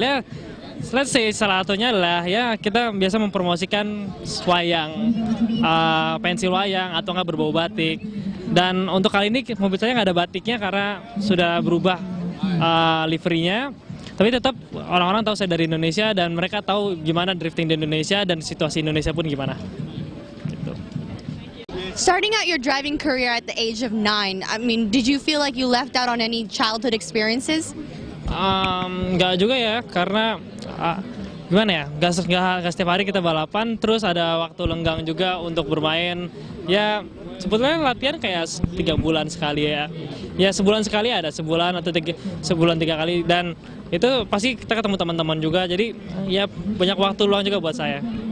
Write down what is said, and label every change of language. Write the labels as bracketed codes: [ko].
[id] Ya, [en] let's say [id] salah satunya adalah ya kita biasa mempromosikan wayang, pensil wayang atau nggak berbau batik. Dan untuk kali ini mobil saya nggak ada batiknya karena sudah berubah liverynya. Tapi tetap orang-orang tahu saya dari Indonesia, dan mereka tahu gimana drifting di Indonesia dan situasi Indonesia pun gimana. Gitu. [en] Starting out your driving career at the age of 9, I mean, did you feel like you left out on any childhood experiences? [id] Nggak juga ya, karena gimana ya, nggak setiap hari kita balapan, terus ada waktu lenggang juga untuk bermain. Ya sebetulnya latihan kayak 3 bulan sekali ya. Ya sebulan sekali ada, sebulan atau sebulan 3 kali, dan itu pasti kita ketemu teman-teman juga, jadi ya banyak waktu luang juga buat saya.